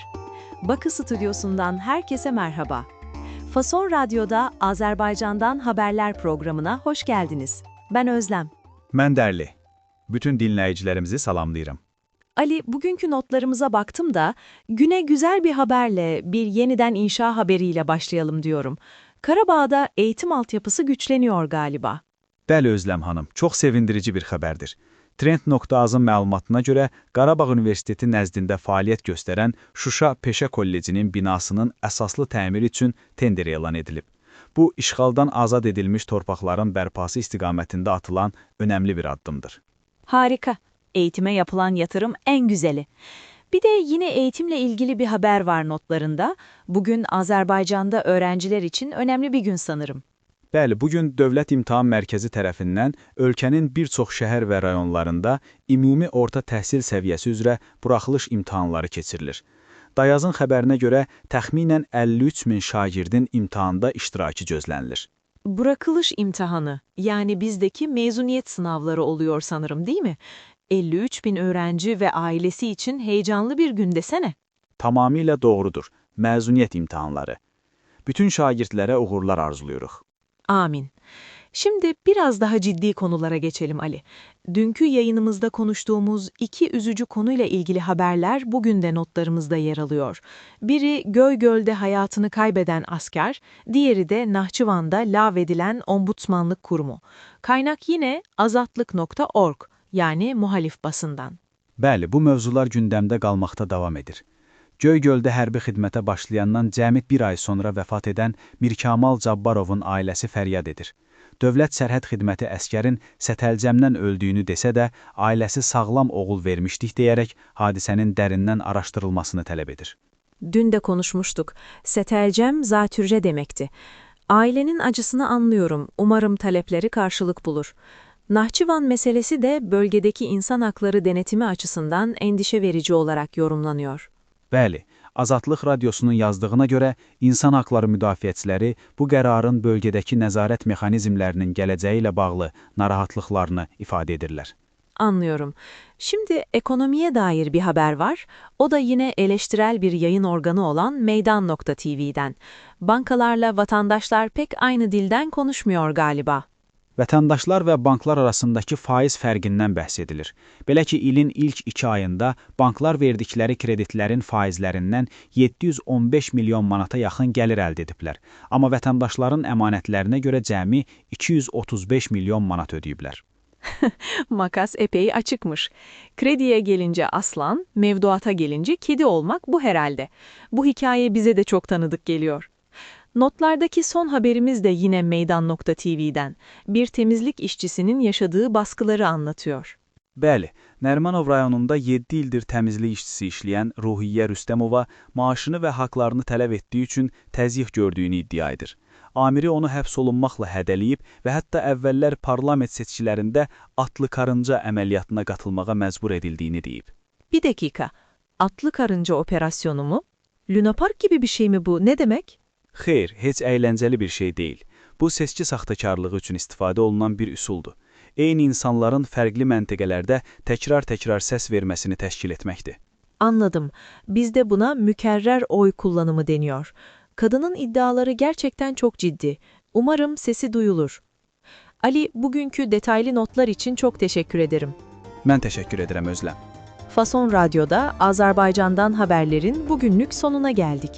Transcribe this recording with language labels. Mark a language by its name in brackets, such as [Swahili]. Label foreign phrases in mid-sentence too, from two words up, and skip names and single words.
[Turkish] Bakı Stüdyosu'ndan herkese merhaba. Fason Radyo'da Azerbaycan'dan Haberler programına hoş geldiniz. Ben Özlem. [Azerbaijani] Mən Dərli. Bütün dinləyicilərimizi salamlayıram. [Turkish] Ali, bugünkü notlarımıza baktım da güne güzel bir haberle, bir yeniden inşa haberiyle başlayalım diyorum. Karabağ'da eğitim altyapısı güçleniyor galiba. [Azerbaijani] Bəli Özləm xanım, çox sevindirici bir xəbərdir. Trend.az-ın məlumatına görə Qarabağ Universiteti nəzdində fəaliyyət göstərən Şuşa Peşə Kollecinin binasının əsaslı təmiri üçün tender elan edilib. Bu, işğaldan azad edilmiş torpaqların bərpası istiqamətində atılan önəmli bir addımdır. [Turkish] Harika. Eğitime yapılan yatırım en güzeli. Bir de yine eğitimle ilgili bir haber var notlarında. Bugün Azerbaycan'da öğrenciler için önemli bir gün sanırım. [Azerbaijani] Bəli, bugün Dövlət İmtahan Mərkəzi tərəfindən ölkənin bir çox şəhər və rayonlarında ümumi orta təhsil səviyyəsi üzrə buraxılış imtahanları keçirilir. Dayazın xəbərinə görə təxminən 53 min şagirdin imtahanda iştirakı gözlənilir. [Turkish] Bırakılış imtihanı, yani bizdeki mezuniyet sınavları oluyor sanırım, değil mi? 53 bin öğrenci ve ailesi için heyecanlı bir gün desene. [Azerbaijani] Tamamilə doğrudur. Məzuniyyət imtahanları. Bütün şagirdlərə uğurlar arzuluyuruq. Amin. [Turkish] Şimdi biraz daha ciddi konulara geçelim Ali. Dünkü yayınımızda konuştuğumuz iki üzücü konuyla ilgili haberler bugün de notlarımızda yer alıyor. Biri Göygöl'de hayatını kaybeden asker, diğeri de Nahçıvan'da lağvedilen Ombudsmanlık Kurumu. Kaynak yine azatlık.org, yani muhalif basından. [Azerbaijani] Bəli, bu mövzular gündəmdə qalmaqda davam edir. Göygöldə hərbi xidmətə başlayandan cəmi bir ay sonra vəfat edən Mirkamal Cabbarovun ailəsi fəryad edir. Dövlət Sərhəd Xidməti əskərin Sətəlcəmdən öldüyünü desə də, ailəsi sağlam oğul vermişdik deyərək hadisənin dərindən araşdırılmasını tələb edir. [Turkish] Dün de konuşmuştuk. Setelcem zatürre demekti. Ailenin acısını anlıyorum. Umarım talepleri karşılık bulur. Nahçıvan meselesi de bölgedeki insan hakları denetimi açısından endişe verici olarak yorumlanıyor. [Azerbaijani] Bəli, Azadlıq Radyosunun yazdığına görə insan haqları müdafiəçiləri bu qərarın bölgədəki nəzarət mexanizmlərinin gələcəyi ilə bağlı narahatlıqlarını ifadə edirlər. [Turkish] Anlıyorum. Şimdi ekonomiye dair bir haber var. O da yine eleştirel bir yayın organı olan Meydan.tv'den. Bankalarla vatandaşlar pek aynı dilden konuşmuyor galiba. [Azerbaijani] Vətəndaşlar və banklar arasındakı faiz fərqindən bəhs edilir. Belə ki, ilin ilk 2 ayında banklar verdikləri kreditlərin faizlərindən 715 milyon manata yaxın gəlir əldə ediblər. Amma vətəndaşların əmanətlərinə görə cəmi 235 milyon manat ödəyiblər. [Turkish] Makas epey açıkmış. Krediye gelince aslan, mevduata gelince kedi olmak bu herhalde. Bu hikaye bize de çok tanıdık geliyor. Notlardaki son haberimiz de yine Meydan.tv'den. Bir temizlik işçisinin yaşadığı baskıları anlatıyor. [Azerbaijani] Bəli, Nərmanov rayonunda 7 ildir təmizlik işçisi işləyən Ruhiyyə Rüstəmova maaşını və haqlarını tələb etdiyi üçün təzyiq gördüyünü iddia edir. Amiri onu həbs olunmaqla hədələyib və hətta əvvəllər parlament seçkilərində atlı karınca əməliyyatına qatılmağa məcbur edildiyini deyib. [Turkish] Bir dakika, atlı karınca operasyonu mu? Luna Park gibi bir şey mi bu? Ne demek? [Azerbaijani] Xeyr, heç əyləncəli bir şey deyil. Bu, seçki saxtakarlığı üçün istifadə olunan bir üsuldur. Eyni insanların fərqli məntəqələrdə təkrar-təkrar səs verməsini təşkil etməkdir. [Turkish] Anladım. Bizde buna mükerrer oy kullanımı deniyor. Kadının iddiaları gerçekten çok ciddi. Umarım sesi duyulur. Ali, bugünkü detaylı notlar için çok teşekkür ederim. [Azerbaijani] Mən təşəkkür edirəm Özləm. [Turkish] Fason Radyo'da Azerbaycan'dan haberlerin bugünlük sonuna geldik.